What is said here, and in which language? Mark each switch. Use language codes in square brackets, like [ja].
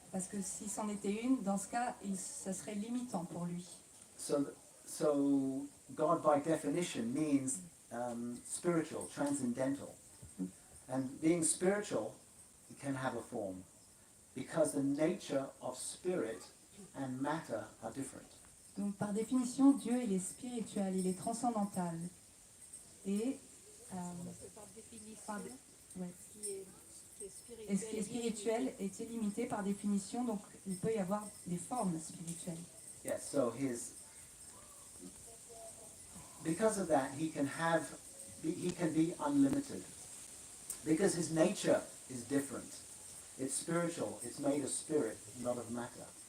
[fr] Parce que si c'en était une, dans ce cas, ça serait limitant pour lui. [en] So God by definition means spiritual, transcendental. And being spiritual, it can have a form. Because the nature of spirit and matter are different. [fr] Donc par définition, Dieu, il est spirituel, il est transcendantal. Et, Parce que par définition, ouais. ce qui est Et ce qui est spirituel est illimité par définition, donc il peut y avoir des formes spirituelles. [en] Yes, so because of that, he can be unlimited. Because his nature is different. It's spiritual, it's made of spirit, not of matter.